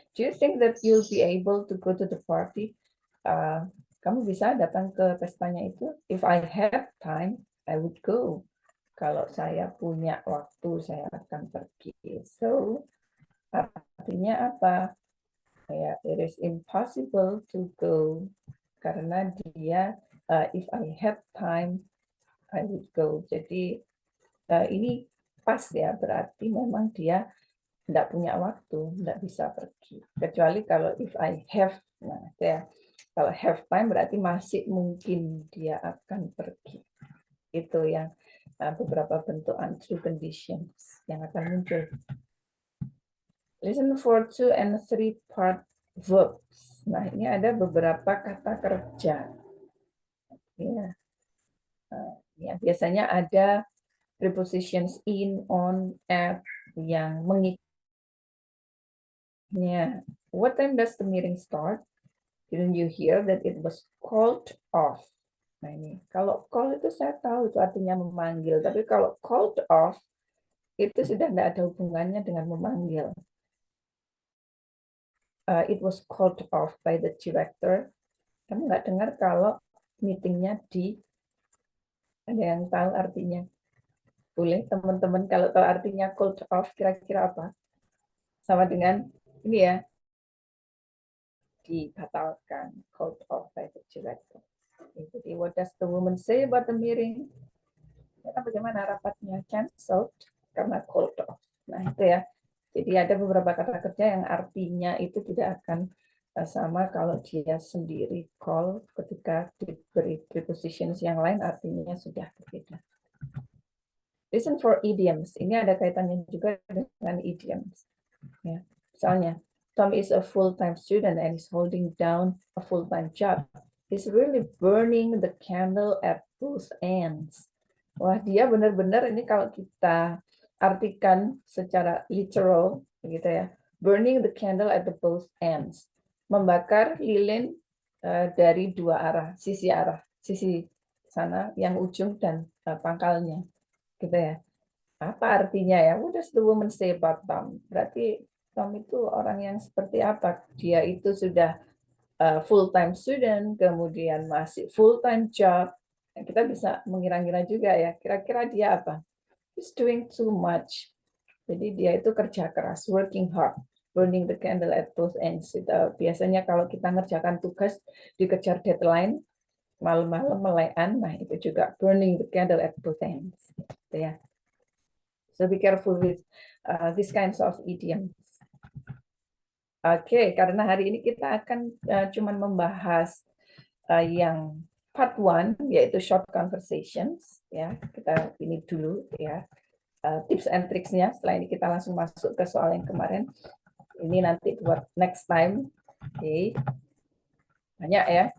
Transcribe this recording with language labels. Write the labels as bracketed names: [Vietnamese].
[English] Do you think that you'll be able to go to the party? [Indonesian] Kamu bisa datang ke pestanya itu? [English] If I had time, I would go. [Indonesian] Kalau saya punya waktu, saya akan pergi. So, artinya apa? [English] Ya, it is impossible to go. [Indonesian] Karena dia, [English] if I had time, I would go. [Indonesian] Jadi, ini pas ya, berarti memang dia tidak punya waktu, tidak bisa pergi. Kecuali kalau [English] if I have, [Indonesian] nah ya, kalau have time berarti masih mungkin dia akan pergi. Itu yang beberapa bentuk untrue conditions yang akan muncul. [English] Listen for 2 and 3 part verbs. [Indonesian] Nah, ini ada beberapa kata kerja. Ya, biasanya ada prepositions in, on, at yang mengikutnya. [English] What time does the meeting start? Didn't you hear that it was called off? [Indonesian] Nah ini, kalau call itu saya tahu itu artinya memanggil, tapi kalau called off itu sudah tidak ada hubungannya dengan memanggil. [English] It was called off by the director. [Indonesian] Kamu nggak dengar kalau meetingnya ada yang tahu artinya? Boleh teman-teman kalau tahu artinya called off kira-kira apa? Sama dengan ini ya, dibatalkan, [English] called off by the director. Jadi, what does the woman say about the meeting? [Indonesian] Bagaimana rapatnya? [English] Cancelled karena called off. [Indonesian] Nah itu ya. Jadi ada beberapa kata kerja yang artinya itu tidak akan sama kalau dia sendiri call, ketika diberi prepositions yang lain artinya sudah berbeda. [English] Listen for idioms. [Indonesian] Ini ada kaitannya juga dengan idioms. Ya. Misalnya, [English] Tom is a full-time student and is holding down a full-time job. He's really burning the candle at both ends. [Indonesian] Wah, dia benar-benar ini kalau kita artikan secara literal, gitu ya. [English] Burning the candle at the both ends. [Indonesian] Membakar lilin dari dua arah, sisi sana yang ujung dan pangkalnya, gitu ya. Apa artinya ya? [English] What does the woman say about Tom? [Indonesian] Berarti Tom itu orang yang seperti apa? Dia itu sudah full-time student, kemudian masih full-time job. Kita bisa mengira-ngira juga ya, kira-kira dia apa? [English] He's doing too much. [Indonesian] Jadi dia itu kerja keras, [English] working hard. burning the candle at both ends. [Indonesian] Biasanya kalau kita ngerjakan tugas dikejar deadline, malam-malam melekan, nah itu juga burning the candle at both ends. Gitu ya. [English] So be careful with these kinds of idioms. [Indonesian] Oke, karena hari ini kita akan cuman membahas yang part 1 yaitu short conversations ya. Kita ini dulu ya. Tips and tricksnya. Setelah ini kita langsung masuk ke soal yang kemarin. Ini nanti buat [English] next time. [Indonesian] Oke. Banyak ya.